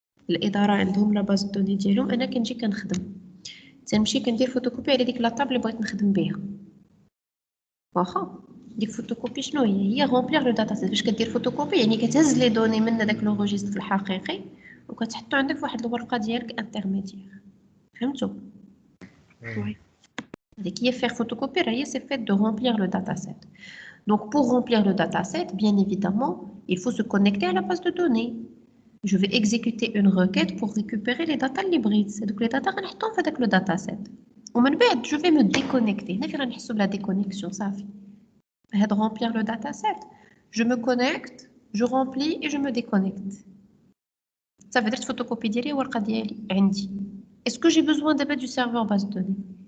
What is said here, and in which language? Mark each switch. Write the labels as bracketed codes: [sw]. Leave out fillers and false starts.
[ar] الاداره عندهم لا باز دوني ديالهم انا كنجي كنخدم تنمشي كندير فوتوكوبي على ديك لاطاب اللي بغيت نخدم بها واخا ديك فوتوكوبي شنو هي غومبليغ لو داتا سيت فاش كدير فوتوكوبي يعني كتهز لي دوني من داك لوغوجيستر الحقيقي وكتحطو عندك في واحد الورقه ديالك انترميديير فهمتوا وي ديك هي [fr] faire photocopier [ar] هي [fr] c'est fait de remplir le dataset. Donc pour remplir le dataset, bien évidemment, il faut se connecter à la base de données. Je vais exécuter une requête pour récupérer les data hybrides. Donc les data [ar] غنحطهم في داك [fr] le dataset. [ar] ومن بعد [fr] je vais me déconnecter. [ar] هنا فين غنحسوا بلا déconnexion صافي. [fr] هاد remplir le dataset, je me connecte, je remplis et je me déconnecte. Ça veut dire photocopie [ar] ديالي ورقه ديالي عندي. [fr] Est-ce que j'ai besoin d'abord du serveur base de données?